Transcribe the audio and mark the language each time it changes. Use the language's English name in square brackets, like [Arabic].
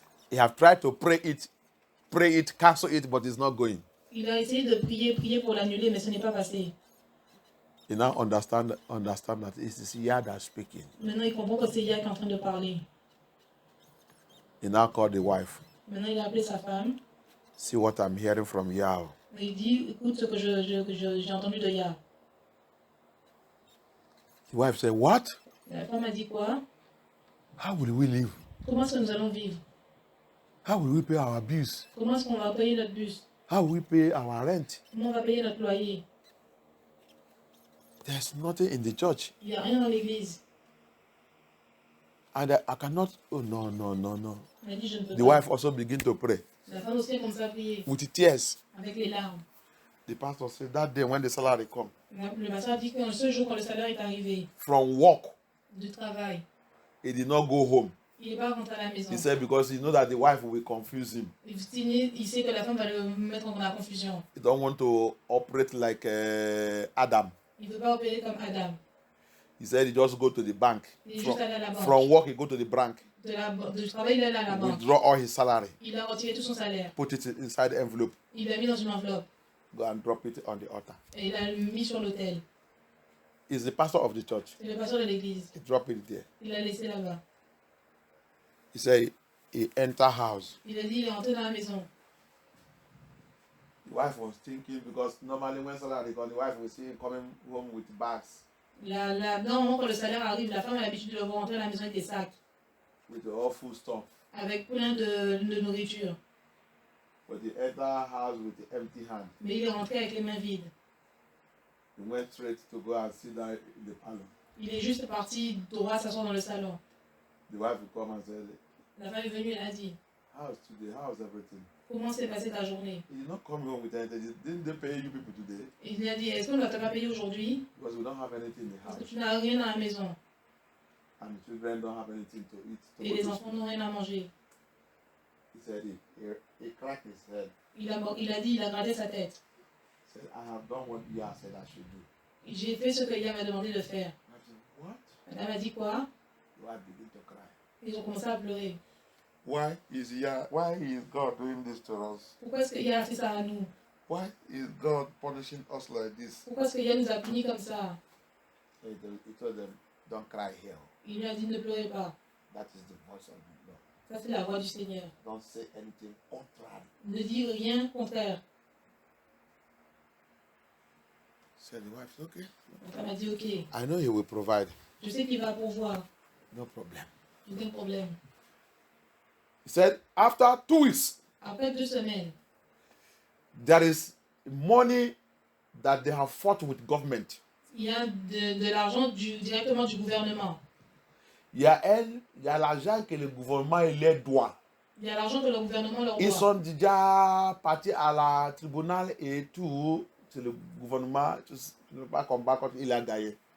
[English] He have tried to pray it, cancel it, but it's not going. [French] Il a essayé de prier pour l'annuler, mais ce n'est pas passé. [English] He now understand that it is Yah that's speaking. [French] Maintenant, il comprend que c'est Yah qui est en train de parler. [English] He now called the wife. [French] Maintenant, il a appelé sa femme. [English] See what I'm hearing from Yah. [French] Il dit, écoute ce que j'ai entendu de Yah. [English] The wife said, what? [French] La femme a dit quoi? [English] How will we live? [French] Comment est-ce que nous allons vivre? [English] How will we pay our bills? [French] Comment est-ce qu'on va payer notre bus? [English] How will we pay our rent? [French] Comment on va payer notre loyer? [English] There's nothing in the church. [French] Il n'y a rien dans l'église. [English] And I cannot, oh no. [French] Elle a dit, je ne peux [English] The [French] pas. [English] wife also began to pray [French] La femme aussi a commencé à prier [English] with tears. [French] avec les larmes. [English] The pastor said that day when the salary come [French] Le pasteur a dit que ce jour, quand le salaire est arrivé [English] from work, [French] du travail, [English] he did not go home. [French] il n'est pas rentré à la maison. [English] He said because he knows that the wife will confuse him. [French] Il sait que la femme va le mettre dans la confusion. [English] He don't want to operate like Adam. [French] Il ne veut pas opérer comme Adam. [English] He said he just go to the bank. [French] Il est juste allé à la banque. [English] From work, he go to the bank. [French] du travail, il est allé à la banque. [English] withdraw all his salary, [French] Il a retiré tout son salaire. [English] put it inside the envelope, [French] Il l'a mis dans une enveloppe. [English] go and drop it on the altar. [French] Et il l'a mis sur l'autel. [English] He's the pastor of the church. [French] C'est le pasteur de l'église. [English] He dropped it there. [French] Il l'a laissé là-bas. [English] He said he entered house. [French] Il a dit, il est entré dans la maison. [English] The wife was thinking, because normally when salary comes, the wife will see him coming home with bags, [French] Normalement, quand le salaire arrive, la femme a l'habitude de le voir rentrer à la maison avec des sacs, [English] with the all food stuff. [French] avec plein de nourriture. [English] But he entered house with the empty hand. [French] Mais il est rentré avec les mains vides. [English] He went straight to go and sit down in the parlor. [French] Il est juste parti droit s'asseoir dans le salon. [English] The wife will come and say, [French] La femme est venue et a dit, [English] how's today? How's everything? [French] comment s'est passée ta journée? [English] He did not come home with anything. Didn't they pay you people today? [French] Il lui a dit, est-ce qu'on ne t'a pas payé aujourd'hui? [English] Because we don't have anything in the [French] Parce que [English] house. [French] tu n'as rien dans la maison. [English] And the children don't have anything to eat. To [French] Et [English] go [French] les [English] to [French] enfants [English] school. [French] n'ont rien à manger. [English] He said he cracked his head. [French] Il a dit, il a gratté sa tête. [English] He said, I have done what you have said I should do. [French] J'ai fait ce que Yah m'a demandé de faire. [English] I said, what? [French] Madame a dit quoi? [English] The wife began to cry. [French] Ils ont commencé à pleurer. [English] Why is God doing this to us? [French] Pourquoi est-ce que Yah a fait ça à nous? [English] Why is God punishing us like this? [French] Pourquoi est-ce que Yah nous a punis comme ça? [English] He told them, don't cry here. [French] Il lui a dit, ne pleurez pas. [English] That is the voice of the Lord. [French] Ça, c'est la voix du Seigneur. [English] Don't say anything contrary. [French] Ne dis rien contraire. [English] Said the wife, okay. [French] La femme a dit, ok, [English] I know he will provide. [French] je sais qu'il va pourvoir. [English] No problem. [French] Aucun problème. [English] He said, after 2 weeks, [French] Après 2 semaines, [English] there is money that they have fought with government. [French] il y a de l'argent directement du gouvernement. Il y a l'argent que le gouvernement leur doit. Il y a l'argent que le gouvernement leur Ils doit. sont déjà partis à la tribunal et tout. C'est le gouvernement qui ne veut pas combattre contre il a gagné.